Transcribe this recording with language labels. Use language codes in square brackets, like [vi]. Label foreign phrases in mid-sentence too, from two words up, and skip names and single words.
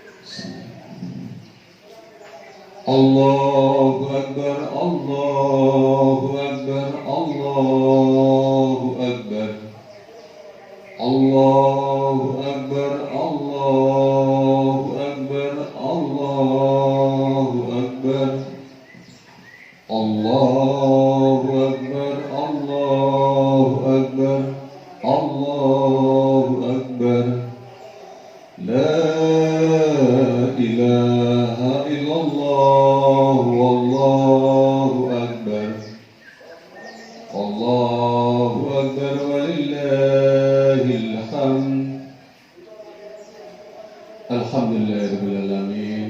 [ar] الله أكبر الله أكبر الله أكبر الله أكبر الله أكبر الله أكبر الله أكبر الله أكبر الله أكبر. لا إله إلا الله والله أكبر الله أكبر ولله الحمد. الحمد لله رب العالمين.